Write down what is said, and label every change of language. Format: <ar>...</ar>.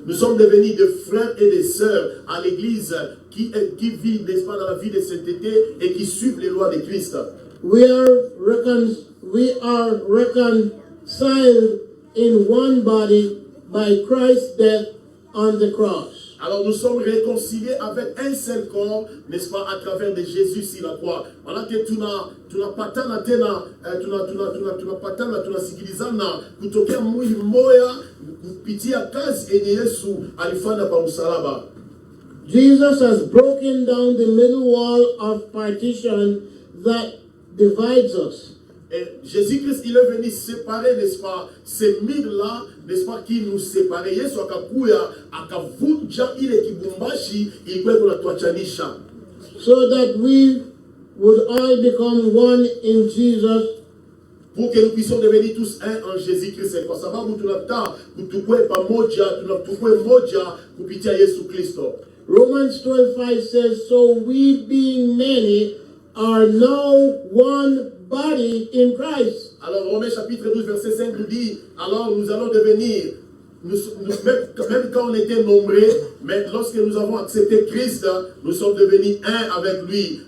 <fr>Nous sommes devenus des frères et des sœurs à l'église qui vit, n'est-ce pas, dans la vie de sainteté et qui suivent les lois de Christ.</fr> <en>We are reconciled in one body by Christ's death on the cross.</en> <fr>Alors nous sommes réconciliés avec un seul corps, n'est-ce pas, à travers de Jésus sur la croix. Voilà que</fr> <sw>tunapatana tena, tunasikilizana kutokea mwili mmoja kupitia kazi yenye Yesu alifanya kwa msalaba.</sw> <en>Jesus has broken down the middle wall of partition that divides us.</en> <fr>Et Jésus-Christ, il est venu séparer, n'est-ce pas, ces murs-là, n'est-ce pas, qui nous séparent.</fr> <sw>Yesu akakuya, akavunja ile kibumbashi, ilikuwa kunatuachanisha.</sw> <en>So that we would all become one in Jesus.</en> <fr>Pour que nous puissions devenir tous un en Jésus-Christ.</fr> <sw>Kwa sababu tunataka kutukue pamoja, tunatukue moja kupitia Yesu Kristo.</sw> <en>Romans 12:5 says, so we being many are now one body in Christ.</en> <fr>Alors Romains chapitre 12 verset 5 nous dit, alors nous allons devenir, même quand on était nombreux, mais lorsque nous avons accepté Christ, nous sommes devenus un avec lui.</fr>